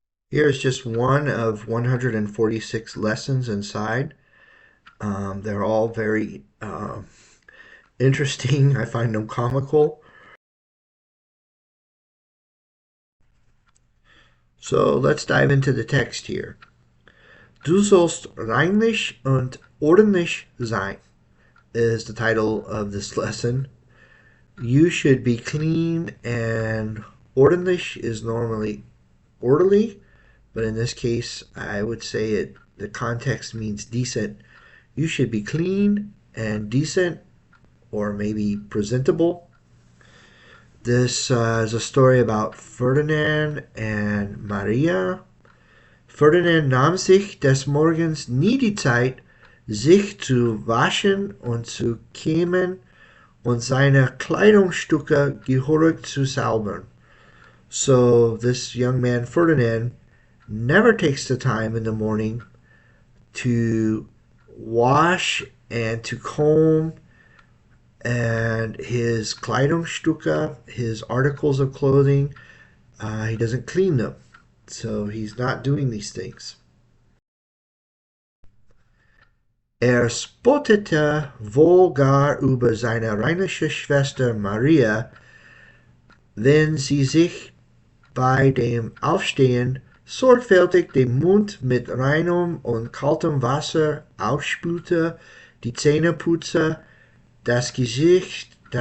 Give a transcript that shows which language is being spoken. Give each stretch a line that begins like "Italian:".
English: Here's just one of 146 lessons inside. They're all very interesting. I find them comical. So let's dive into the text here.
German: Du sollst reinlich und ordentlich sein
English: is the title of this lesson. You should be clean, and ordentlich is normally orderly, but in this case, I would say the context means decent. You should be clean and decent, or maybe presentable. This is a story about Ferdinand and Maria.
German: Ferdinand nahm sich des Morgens nie die Zeit, sich zu waschen und zu kämmen und seine Kleidungsstücke gehörig zu saubern.
English: So this young man Ferdinand never takes the time in the morning to wash and to comb and his Kleidungsstücke, his articles of clothing. He doesn't clean them, so he's not doing these things.
German: Spottete wohl gar über seine rheinische Schwester Maria, wenn sie sich bei dem Aufstehen sorgfältig den Mund mit reinem und kaltem Wasser ausspülte, die Zähne putzte, das Gesicht,